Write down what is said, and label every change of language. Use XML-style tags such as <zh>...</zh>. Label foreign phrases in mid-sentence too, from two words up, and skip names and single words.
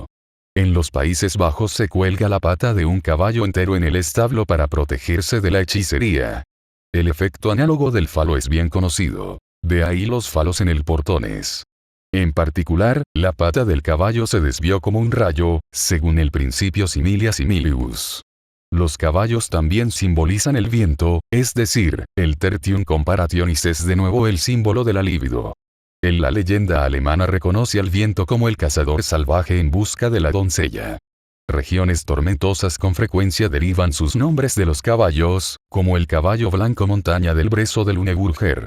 <es>En los Países Bajos se cuelga la pata de un caballo entero en el establo para protegerse de la hechicería. El efecto análogo del falo es bien conocido. De ahí los falos en el portones. En particular, la pata del caballo se desvió como un rayo, según el principio</es> <la>similia similius.</la> <es>Los caballos también simbolizan el viento, es decir, el</es> <la>tertium comparationis</la> <es>es de nuevo el símbolo de la libido. En la leyenda alemana reconoce al viento como el cazador salvaje en busca de la doncella. Regiones tormentosas con frecuencia derivan sus nombres de los caballos, como el caballo blanco montaña del Brezo del Uneburger.</es>